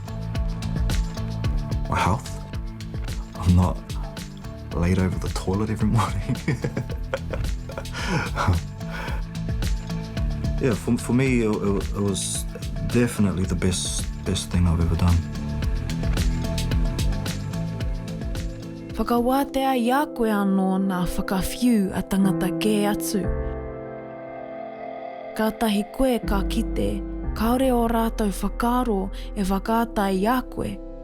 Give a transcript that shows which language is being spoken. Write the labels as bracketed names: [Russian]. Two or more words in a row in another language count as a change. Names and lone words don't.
[English] My health. I'm not laid over the toilet every morning. Yeah, for me, it was definitely the best thing I've ever done. [Māori] Whakawātea ia koe anō nā whakawhiu a tangata kē atu. Kātahi koe ka kite, kaore o rātou whakaaro e whakātai ia koe.